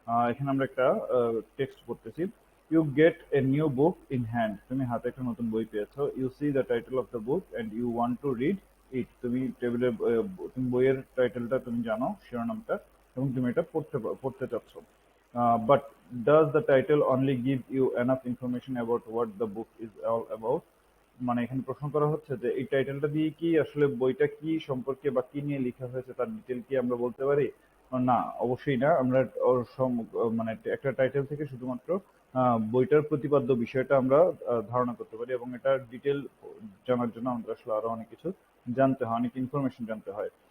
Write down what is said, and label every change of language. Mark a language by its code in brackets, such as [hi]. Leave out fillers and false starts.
[bn] এখানে আমরা একটা টেক্সট করতেছি। [en] you get a new book in hand, [bn] তুমি হাতে একটা নতুন বই পেয়েছো। [en] you see the title of the book and you want to read it, [bn] তুমি টেবিলের তুমি বইয়ের টাইটেলটা তুমি জানো, শিরোনামটা, এবং তুমি এটা পড়তে চাচ্ছ। [en] But does the title only give you enough information about what the book is all about? [bn] মানে এখানে প্রশ্ন করা হচ্ছে যে এই টাইটেলটা দিয়ে কি আসলে বইটা কি সম্পর্কে বা কি নিয়ে লেখা হয়েছে তার ডিটেল কি আমরা বলতে পারি? না, অবশ্যই না। আমরা মানে একটা টাইটেল থেকে শুধুমাত্র বইটার প্রতিপাদ্য বিষয়টা আমরা ধারণা করতে পারি, এবং এটা ডিটেল জানার জন্য আমাদের আসলে আরো অনেক কিছু জানতে হয়, অনেক ইনফরমেশন জানতে হয়।